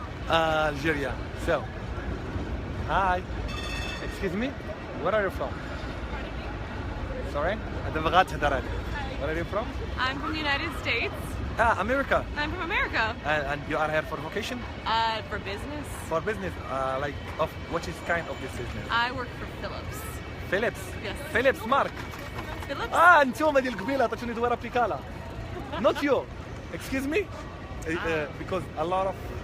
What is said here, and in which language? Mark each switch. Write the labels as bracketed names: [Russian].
[English] Algeria. So, hi. Excuse me. Where are you from? Sorry. [Arabic] هذا بغات تهضر عليك. [English] Where are you from? I'm from the United States. America. I'm from America. And you are here for vacation? For business. For business? Like of what is kind of this business? I work for Philips. Philips. Yes. Philips Mark. Philips? [Arabic] انتوما ديال القبيله عطيتوني دويره بيكالا. [English] Not you. Excuse me. Because a lot of